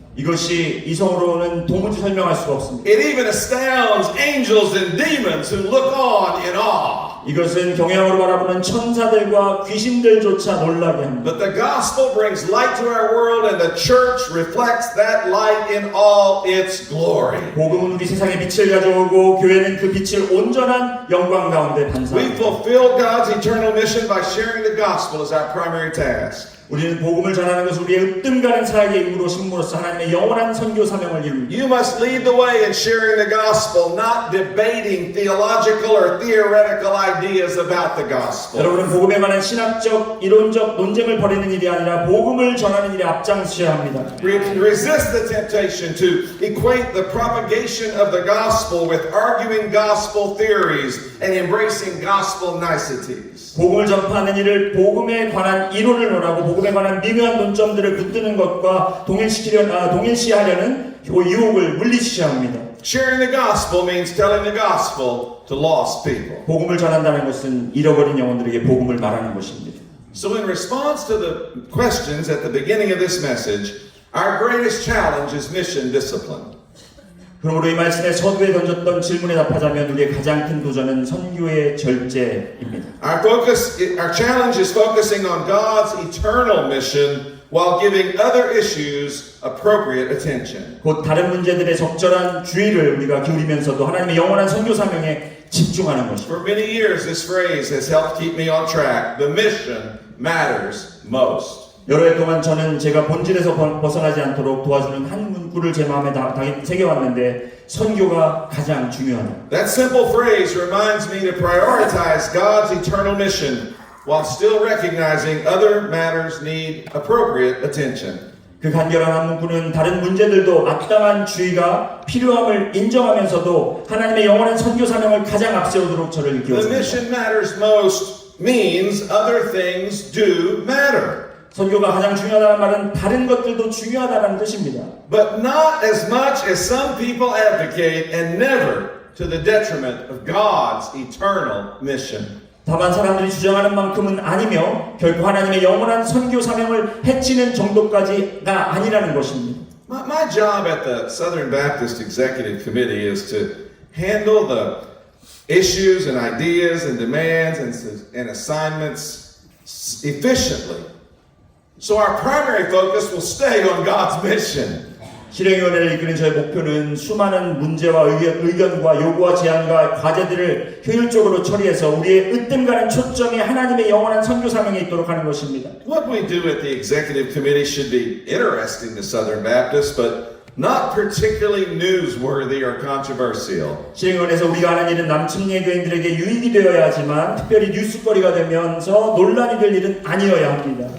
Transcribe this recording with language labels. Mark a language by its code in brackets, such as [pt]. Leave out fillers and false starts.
[ko] 이것이 이성으로는 도무지 설명할 수가 없습니다. [en] It even astounds angels and demons who look on in awe. [ko] 이것은 경외함으로 바라보는 천사들과 귀신들조차 놀라게 합니다. [en] But the gospel brings light to our world and the church reflects that light in all its glory. [ko] 복음은 우리 세상에 빛을 가져오고 교회는 그 빛을 온전한 영광 가운데 [en] We [ko] 반사합니다. [en] fulfill God's eternal mission by sharing the gospel as our primary task. [ko] 우리는 복음을 전하는 것을 우리의 으뜸 가는 사역의 임무로 심으로써 하나님의 영원한 선교 사명을 이룹니다. [en] You must lead the way in sharing the gospel, not debating theological or theoretical ideas about the gospel. [ko] 여러분은 복음에 관한 신학적, 이론적 논쟁을 벌이는 일이 아니라 복음을 전하는 일에 앞장서야 합니다. [en] Resist the temptation to equate the propagation of the gospel with arguing gospel theories and embracing gospel niceties. [ko] 복음을 전파하는 일을 복음에 관한 이론을 논하고 복음에 관한 미묘한 논점들을 붙드는 것과 동일시하려는 유혹을 물리치셔야 합니다. [en] Sharing the gospel means telling the gospel to lost people. [ko] 복음을 전한다는 것은 잃어버린 영혼들에게 복음을 말하는 것입니다. [en] So in response to the questions at the beginning of this message, our greatest challenge is mission discipline. [ko] 그러므로 이 말씀에 서두에 던졌던 질문에 답하자면 우리의 가장 큰 도전은 선교의 절제입니다. [en] Our challenge is focusing on God's eternal mission while giving other issues appropriate attention. [ko] 곧 다른 문제들의 적절한 주의를 우리가 기울이면서도 하나님의 영원한 선교 사명에 집중하는 것입니다. [en] For many years, this phrase has helped keep me on track. The mission matters most. [ko] 여러 해 동안 저는 제가 본질에서 벗어나지 않도록 도와주는 한 문구를 제 마음에 새겨왔는데 선교가 가장 중요하다. [en] That simple phrase reminds me to prioritize God's eternal mission while still recognizing other matters need appropriate attention. [ko] 그 간결한 한 문구는 다른 문제들도 마땅한 주의가 필요함을 인정하면서도 하나님의 영원한 선교 사명을 가장 앞세우도록 저를 [en] The [ko] 이끌었습니다. [en] mission matters most means other things do matter. [ko] 선교가 가장 중요하다는 말은 다른 것들도 중요하다는 뜻입니다. [en] But not as much as some people advocate and never to the detriment of God's eternal mission. [ko] 다만 사람들이 주장하는 만큼은 아니며 결코 하나님의 영원한 선교 사명을 해치는 정도까지가 아니라는 것입니다. [en] My job at the Southern Baptist Executive Committee is to handle the issues and ideas and demands and assignments efficiently. So our primary focus will stay on God's mission. [ko] 실행위원회를 이끄는 저의 목표는 수많은 문제와 의견과 요구와 제안과 과제들을 효율적으로 처리해서 우리의 으뜸가는 초점이 하나님의 영원한 선교 사명에 있도록 하는 것입니다. [en] What we do at the executive committee should be interesting to Southern Baptists, but not particularly newsworthy or controversial. [ko] 실행위원회에서 우리가 하는 일은 남침례 교인들에게 유익이 되어야 하지만 특별히 뉴스거리가 되면서 논란이 될 일은 아니어야 합니다.